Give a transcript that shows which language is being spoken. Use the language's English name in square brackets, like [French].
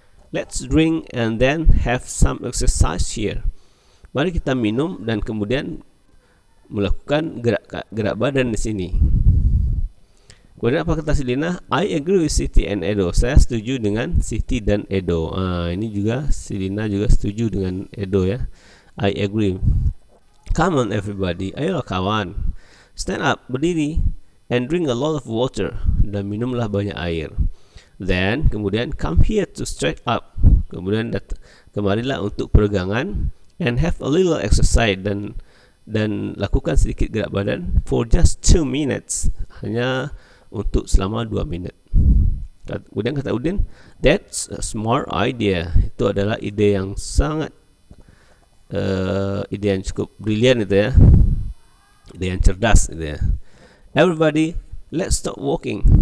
[English] Let's drink and then have some exercise here. [Indonesian] Mari kita minum dan kemudian melakukan gerak badan di sini. Kemudian apa kata Silina? [English] I agree with Siti and Edo. [Indonesian] Saya setuju dengan Siti dan Edo. Ini juga Silina juga setuju dengan Edo ya. [English] I agree. Come on everybody, [Indonesian] ayolah kawan. [English] Stand up, berdiri, and drink a lot of water, [Indonesian] dan minumlah banyak air. [English] Then [Indonesian] kemudian [English] come here to straight up. [Indonesian] Kemudian kemarilah untuk peregangan, [English] and have a little exercise, [Indonesian] dan lakukan sedikit gerak badan [English] for just 2 minutes. [Indonesian] Hanya untuk selama 2 minit. Kemudian kata Udin, [English] that's a smart idea. [Indonesian] Itu adalah ide yang sangat ide yang cukup brilian itu ya, ide yang cerdas gitu ya. [English] Everybody, let's stop walking.